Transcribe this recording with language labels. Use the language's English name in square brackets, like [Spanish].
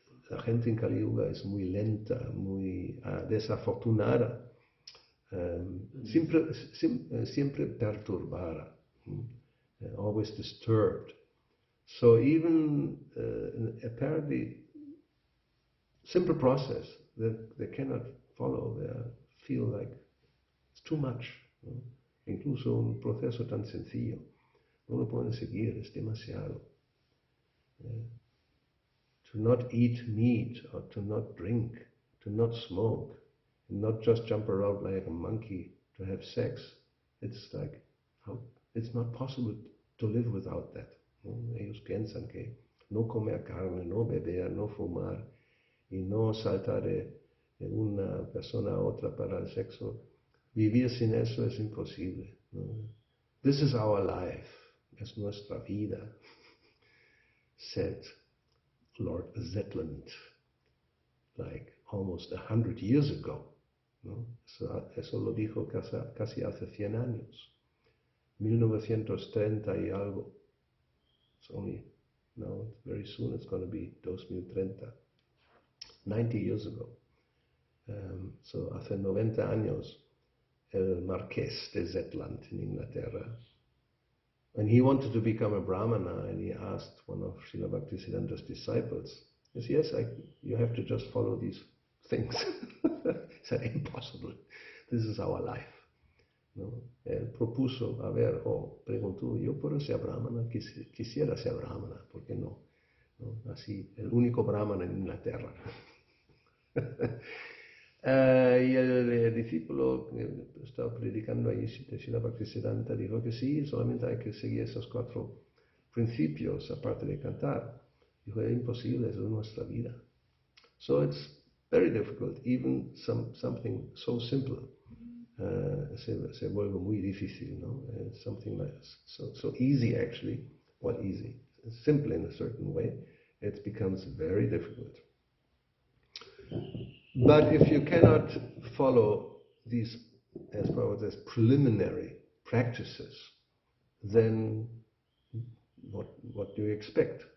[Spanish] La gente en Kali Yuga es muy lenta, muy desafortunada, siempre perturbada, [English] always disturbed. So even apparently simple process that they cannot follow, they feel like it's too much. [Spanish] ¿No? Incluso un proceso tan sencillo no lo pueden seguir, es demasiado. [English] To not eat meat, or to not drink, to not smoke, and not just jump around like a monkey, to have sex. It's like, it's not possible to live without that. [Spanish] ¿No? Ellos piensan que no comer carne, no beber, no fumar, y no saltar de una persona a otra para el sexo. Vivir sin eso es imposible. ¿No? [English] This is our life, [Spanish] es nuestra vida, [English] said Lord Zetland, like almost 100 years ago. [Spanish] ¿No? Eso lo dijo casi hace 100 años, 1930 y algo. [English] It's only now, very soon it's going to be 2030, 90 years ago. So [Spanish] hace 90 años, el Marqués de [English] Zetland in Inglaterra, and he wanted to become a Brahmana, and he asked one of Srila Bhaktisiddhanta's disciples, he said, yes, you have to just follow these things. He said, impossible, this is our life. [Spanish] ¿No? Él propuso, preguntó, yo puedo ser Brahmana, quisiera ser Brahmana, ¿por qué no? ¿No? Así, el único Brahmana en Inglaterra. Y el discípulo que estaba predicando ahí, Srila Bhaktisiddhanta, dijo que sí, solamente hay que seguir esos 4 principios, aparte de cantar. Dijo, es imposible, es nuestra vida. [English] So it's very difficult, even something so simple [Spanish] se vuelve muy difícil, ¿no? [English] Something like so easy actually, well easy, simple in a certain way, it becomes very difficult. But if you cannot follow these, as Prabhupada says, preliminary practices, then what do you expect?